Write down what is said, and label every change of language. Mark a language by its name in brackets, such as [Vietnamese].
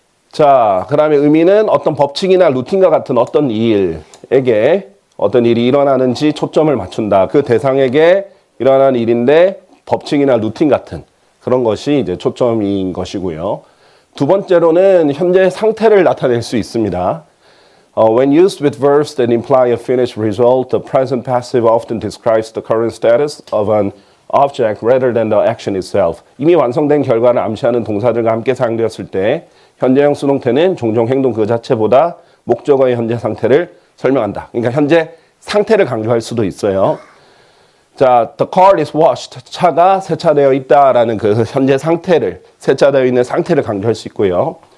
[Korean] 자, 그다음에 의미는 어떤 법칙이나 루틴과 같은 어떤 일에게 어떤 일이 일어나는지 초점을 맞춘다. 그 대상에게 일어나는 일인데 법칙이나 루틴 같은 그런 것이 이제 초점인 것이고요. 두 번째로는 현재 상태를 나타낼 수 있습니다. [English] When used with verbs that imply a finished result, the present passive often describes the current status of an object rather than the action itself. [Korean] 이미 완성된 결과를 암시하는 동사들과 함께 사용되었을 때 현재형 수동태는 종종 행동 그 자체보다 목적어의 현재 상태를 설명한다. 그러니까 현재 상태를 강조할 수도 있어요. [English] 자, the car is washed. [Korean] 차가 세차되어 있다라는 그 현재 상태를, 세차되어 있는 상태를 강조할 수 있고요.